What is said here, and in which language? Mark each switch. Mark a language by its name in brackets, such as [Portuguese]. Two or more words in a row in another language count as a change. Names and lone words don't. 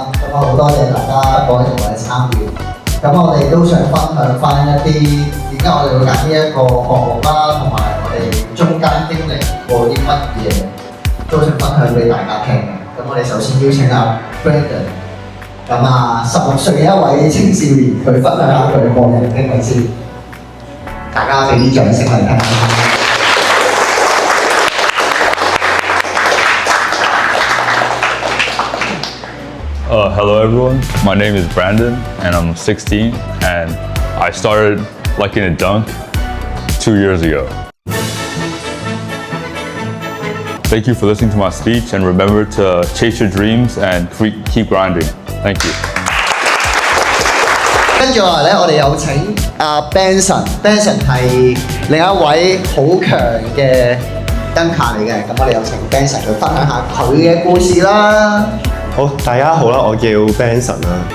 [Cantonese] 咁好多謝大家過嚟同我哋參與。咁我哋都想分享翻一啲點解我哋會揀呢一個項目啦，同埋我哋中間經歷過啲乜嘢，都想分享俾大家聽嘅。咁我哋首先邀請阿 Brandon， 咁啊16歲嘅一位青少年，佢分享下佢嘅個人經歷先。大家俾啲掌聲嚟聽。 [English] Hello everyone, my name is Brandon and I'm 16 and I started liking to dunk 2 years ago. Thank you for listening to my speech and remember to chase your dreams and keep grinding. Thank you. [Cantonese] 跟住落嚟咧，我哋有請阿 Benson 係另一位好強嘅 dunker 嚟嘅，咁我哋有請 Benson 去分享下佢嘅故事啦。好，大家好啦，我叫 Benson 啦。